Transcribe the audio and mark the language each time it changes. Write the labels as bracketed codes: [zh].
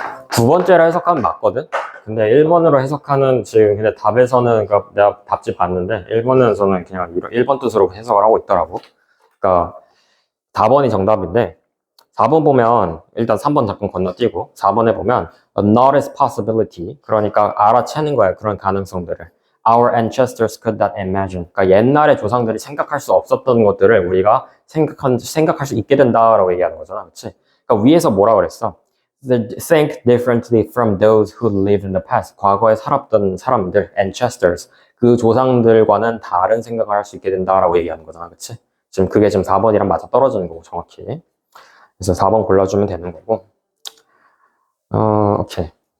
[ko] 두 번째로 해석하면 맞거든? 근데 1번으로 해석하는 지금 근데 답에서는 그러니까 내가 답지 봤는데 1번에서는 그냥 1번 뜻으로 해석을 하고 있더라고. 그러니까 4번이 정답인데 4번 보면 일단 3번 잠깐 건너뛰고 4번에 보면 [en] a notice possibility, [ko] 그러니까 알아채는 거야, 그런 가능성들을. [en] Our ancestors could not imagine. [ko] 그러니까 옛날의 조상들이 생각할 수 없었던 것들을 우리가 생각할 수 있게 된다라고 얘기하는 거잖아, 그렇지? 그러니까 위에서 뭐라 그랬어? [en] They think differently from those who lived in the past. [ko] 과거에 살았던 사람들, ancestors, 그 조상들과는 다른 생각을 할 수 있게 된다라고 얘기하는 거잖아, 그렇지? 지금 그게 지금 4번이랑 맞아 떨어지는 거고, 정확히. 그래서 4번 골라주면 되는 거고. 오케이.